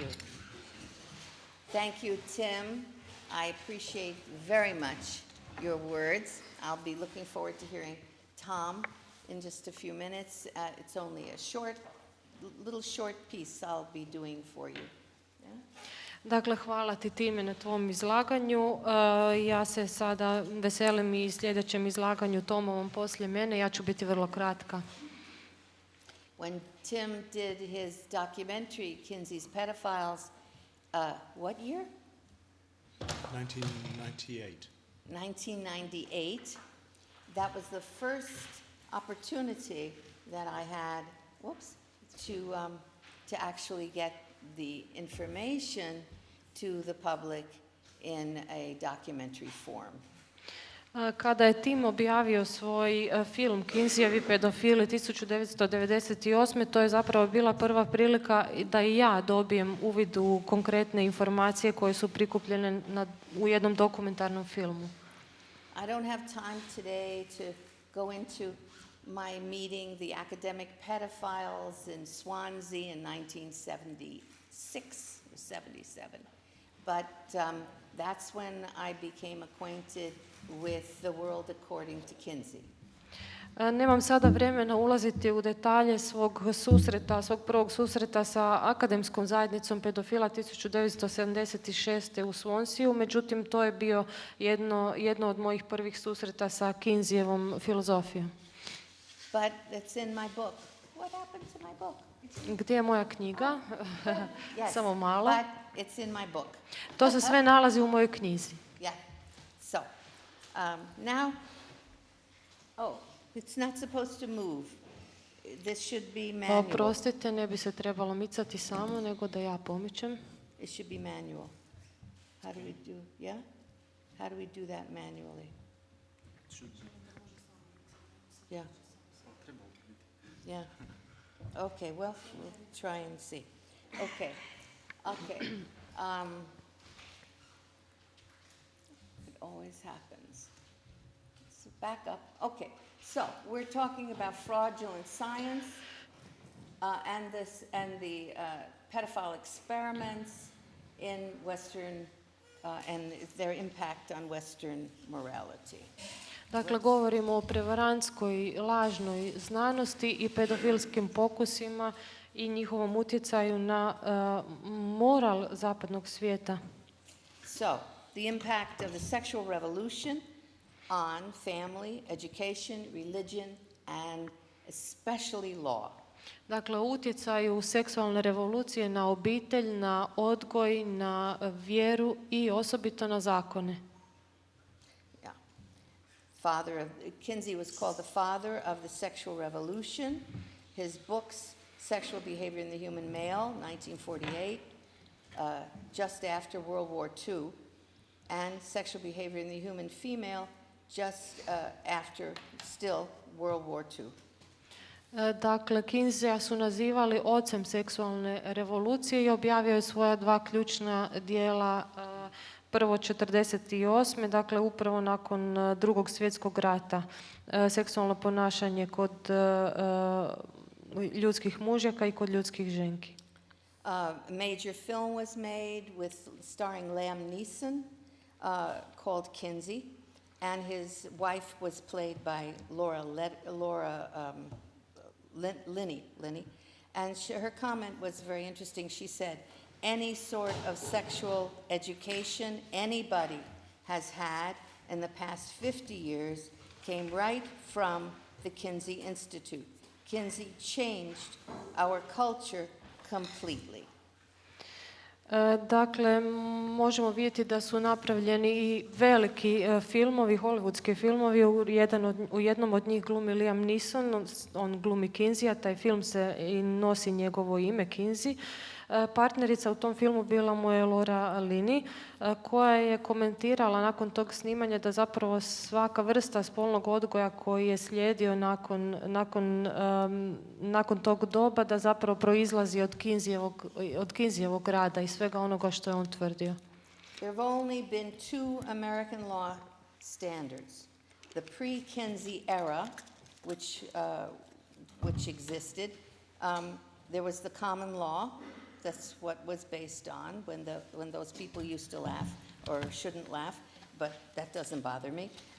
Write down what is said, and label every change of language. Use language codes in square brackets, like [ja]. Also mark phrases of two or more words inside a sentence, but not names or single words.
[en] Thank you, Tim. I appreciate very much your words. I'll be looking forward to hearing Tom in just a few minutes. It's only a little short piece I'll be doing for you. Yeah? [hr] Dakle, hvala ti Time na tvom izlaganju. Ja se sada veselim i sljedećem izlaganju Tomovom poslije mene. Ja ću biti vrlo kratka. [en] When Tim did his documentary, Kinsey's Pedophiles, what year? 1998. 1998. That was the first opportunity that I had, to actually get the information to the public in a documentary form. [hr] Kada je Tim objavio svoj film Kinseyevi pedofili 1998. to je zapravo bila prva prilika da i ja dobijem uvid u konkretne informacije koje su prikupljene u jednom dokumentarnom filmu. [en] I don't have time today to go into my meeting the academic pedophiles in Swansea in 1976 or 77. But that's when I became acquainted with the world according to Kinsey. [hr] Nemam sada vremena ulaziti u detalje svog prvog susreta sa akademskom zajednicom pedofila 1976. u Swanseau, međutim to je bio jedno od mojih prvih susreta sa Kinseyevom filozofijom. [en] But it's in my book. What happened to my book? [hr] Gdje je moja knjiga? [en] Yes, [hr] Samo malo. [en] but it's in my book. [hr] To se sve nalazi u mojoj knjizi. [en] Yeah. So, now, it's not supposed to move. This should be manual. [hr] Oprostite, ne bi se trebalo micati samo, nego da ja pomičem. [en] It should be manual. How do we do, yeah? How do we do that manually? Yeah. Yeah. Okay, well, we'll try and see. Okay. It always happens. So back up. Okay, so we're talking about fraudulent science and the pedophile experiments in Western and their impact on Western morality. [hr] Dakle, govorimo o prevarantskoj, lažnoj znanosti i pedofilskim pokusima i njihovom utjecaju na moral zapadnog svijeta. [en] So, the impact of the sexual revolution on family, education, religion, and especially law. [hr] Dakle, utjecaju seksualne revolucije na obitelj, na odgoj, na vjeru i osobito na zakone. [en] Kinsey was called the father of the sexual revolution. His books, Sexual Behavior in the Human Male, 1948, just after World War II, and Sexual Behavior in the Human Female, just after still World War II. [hr] Dakle, Kinseya su nazivali ocem seksualne revolucije i objavio je svoja dva ključna dijela, prvo 1948. Dakle, upravo nakon Drugog svjetskog rata, seksualno ponašanje kod ljudskih mužjaka i kod ljudskih ženki. [en] A major film was made starring Liam Neeson called Kinsey, and his wife was played by Laura Linney. And her comment was very interesting. She said, any sort of sexual education anybody has had in the past 50 years came right from the Kinsey Institute. Kinsey changed our culture completely. [hr] Dakle, možemo vidjeti da su napravljeni i veliki filmovi, hollywoodski filmovi. U jednom od njih glumi Liam Neeson, on glumi Kinseya, taj film se i nosi njegovo ime, Kinsey. Partnerica u tom filmu bila mu je Laura Linney, koja je komentirala nakon tog snimanja da zapravo svaka vrsta spolnog odgoja koji je slijedio nakon tog doba, da zapravo proizlazi od Kinseyevog rada i svega onoga što je on tvrdio. [en] There have only been two American law standards. The pre-Kinsey era, which existed, there was the common law. That's what was based on when those people used to laugh or shouldn't laugh, but that doesn't bother me.